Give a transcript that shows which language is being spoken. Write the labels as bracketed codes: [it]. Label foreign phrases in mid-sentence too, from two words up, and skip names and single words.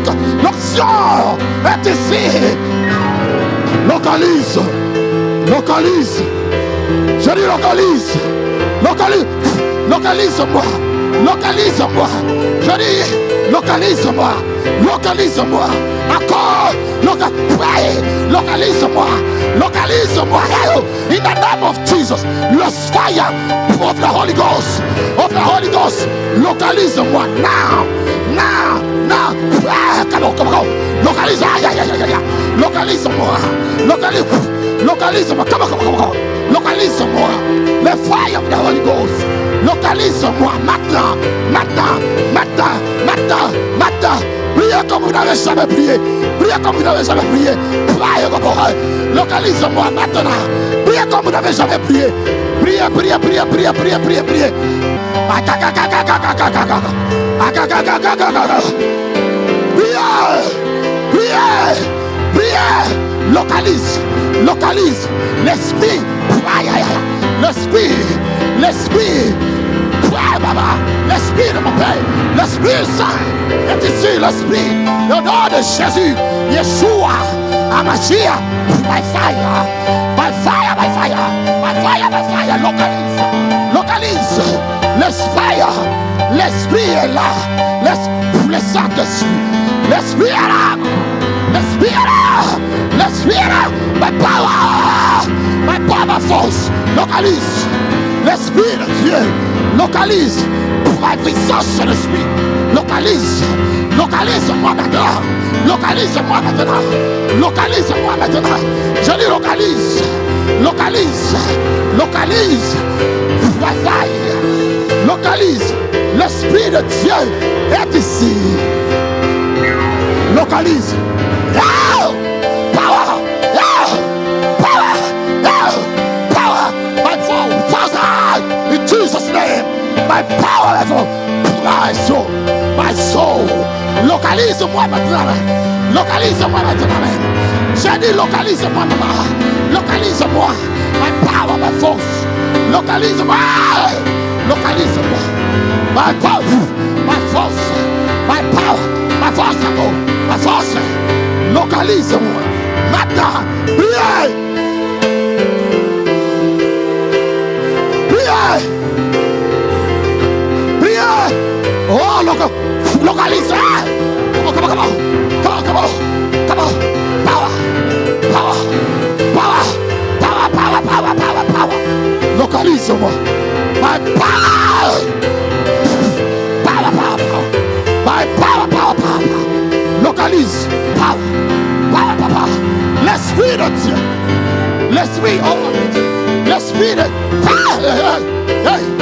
[fr] L'onction est ici. Localise. Je dis localise-moi. Je dis localise-moi. Encore. Localise-moi. [en] In the name of Jesus. The fire of the Holy Ghost. Localise-moi now. Come on. [fr] Localise. Localise-moi. Localise-moi. [en] Come on. [fr] Localise-moi. [en] Le fire of the Holy Ghost. [fr] Localise-moi maintenant. Priez comme vous n'avez jamais prié. Localise-moi maintenant. Priez comme vous n'avez jamais prié. Priez. Priez. Localise. L'esprit. L'esprit. L'esprit de mon Père, l'Esprit Saint est ici, l'Esprit, le nom de Jésus, Yeshua, Amashia, [en] by fire, [fr] localise, l'Esprit est là, le Saint-Esprit, l'Esprit est là, [en] my power, my force, [fr] localise, l'Esprit de Dieu. Localise la puissance de l'esprit. Localise-moi maintenant. Je dis localise. Localise. L'esprit de Dieu est ici. Localise. [en] Power. My force. In Jesus' name. My power level, my soul. [fr] Localise-moi maintenant. J'ai dit localise-moi maman. Localise-moi. [en] My power, my force. Localise-moi. My power, my force. My power, my force. [fr] Localise-moi maintenant. Priez. Oh, localise. [en] Come on. Power. [fr] Localise-moi. [en] My power. My power. [fr] Localise. Power. L'esprit de Dieu. L'esprit, l'esprit de Hey.